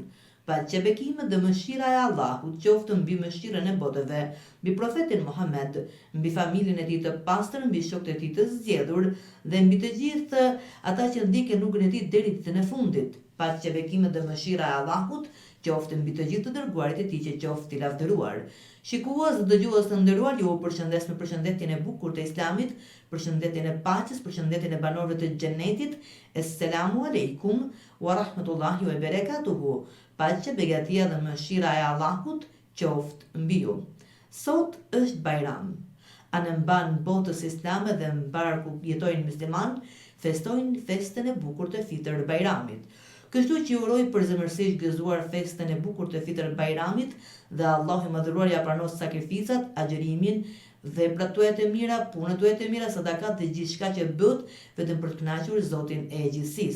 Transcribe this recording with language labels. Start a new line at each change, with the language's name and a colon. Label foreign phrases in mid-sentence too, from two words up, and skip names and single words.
Albanian: Paqja, bekimet dhe mëshira e Allahut qoftë mbi mëshirën e botëve, mbi profetin Muhammed, mbi familjen e tij të pastër, mbi shokët e tij të zgjedhur dhe mbi të gjithë ata që ndjekën rrugën e tij deri ditën e fundit. Paqja, bekimet dhe mëshira e Allahut qoftë mbi të gjithë të dërguarit e tij që qoftë i lavdëruar. Shikues dhe dëgjues të nderuar, ju përshëndes me përshëndetjen e bukur të Islamit, përshëndetjen e paqes, përshëndetjen e banorëve të xhenetit.
Arabic: السلام عليكم ورحمة الله وبركاته.
Albanian: Paqja, begatia dhe mëshira e Allahut qoftë mbi ju. Sot është Bajram. Anë mban botës islame dhe mbar ku jetojnë musliman, festojnë festën e bukur të Fitr Bajramit. Kështu që ju uroj përzemërsisht gëzuar festën e bukur të Fitr Bajramit dhe Allahu i madhëruar ja pranon sakrificat, agjërimin, veprat tuaja të mira, punët tuaja të mira, sadakat dhe gjithçka që bëhet vetëm për të kënaqur Zotin e gjithësisë.